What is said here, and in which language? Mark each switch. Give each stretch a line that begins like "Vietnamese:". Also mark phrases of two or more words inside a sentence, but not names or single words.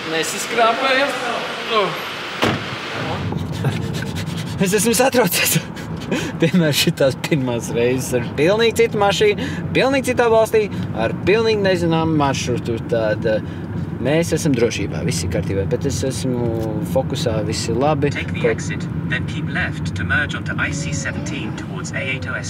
Latvian: Es esmu satraucies. Piemēram, šitās pirmās reizes ar pilnīgi citu mašīnu, pilnīgi citā valstī, ar pilnīgi nezināmu maršrutu. Tāda mēs esam drošībā, viss ir kārtībā, bet es esmu fokusā, viss ir labi.
English: Take the exit, then keep left to merge onto IC17 towards A8OST.